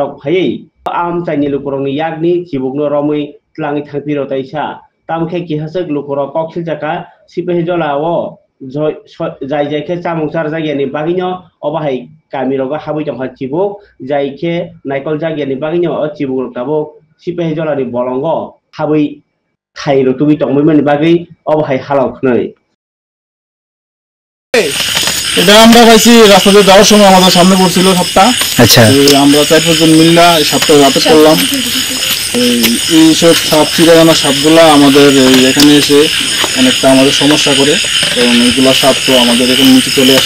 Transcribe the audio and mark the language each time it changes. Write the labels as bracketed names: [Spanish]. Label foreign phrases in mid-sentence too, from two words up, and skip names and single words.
[Kok Borok] rok phai amchaini lukurokni yakni sibuk no romi tlangi thangpiro taisa tamkhe kihasek lukuro koksil jaka sipai jolao jai jaike chamungchar jagani bagino obahai kamirogo habui tongkha chibuk jaike naikol jagani bagino o chibuk tabuk sipai jolani bolongo habui khairo tubi tongmani bagi obahai halok hnai [Bangla] এটা আমরা পাইছি রাস্তাতে যাওয়ার সময় আমাদের সামনে পড়ছিল সাপটা। আচ্ছা, আমরা 4-5 জন মিললা সাপটা আটক করলাম। এই সব সাপ চিরাগানা সাপগুলা আমাদের এখানে এসে অনেকটা আমাদের সমস্যা করে, কারণ এইগুলা সাপ তো আমাদের এখানে নিচে চলে আসে।